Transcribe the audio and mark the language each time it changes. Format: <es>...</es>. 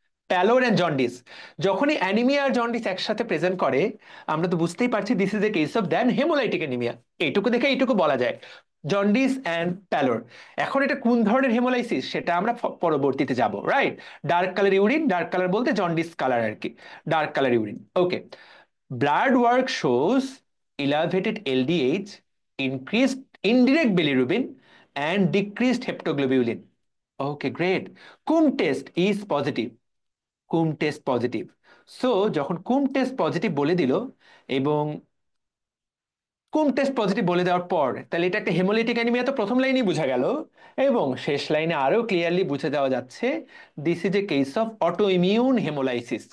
<bn>প্যালোর and jaundice, যখনই anaemia আর jaundice একসাথে present করে, আমরা তো বুঝতেই পারছি</bn> <en>This is a case of then haemolytic anaemia.</en> <bn>এইটুকু দেখে এইটুকু বলা যায়, জন্ডিস অ্যান্ড প্যালোর। এখন এটা কোন ধরনের হেমোলাইসিস সেটা আমরা পরবর্তীতে যাব, right? Dark colour urine, dark colour বলতে জন্ডিস কালার আর কি, dark colour urine.</bn> <en>Okay, blood work shows elevated LDH, increased indirect bilirubin, and decreased hepatoglobulin. Okay, great. Cum test is positive. Cum test positive.</en> <bn>So যখন cum test positive বলে দিল এবং কুম test positive বলে দেওয়ার পর, তাহলে এটা একটা হেমোলাইটিক অ্যানিমিয়া তো প্রথম লাইনেই বোঝা গেল, এবং শেষ লাইনে আরো ক্লিয়ারলি বুঝে দেওয়া যাচ্ছে</bn> <en>This is a case of auto immune haemolysis.</en>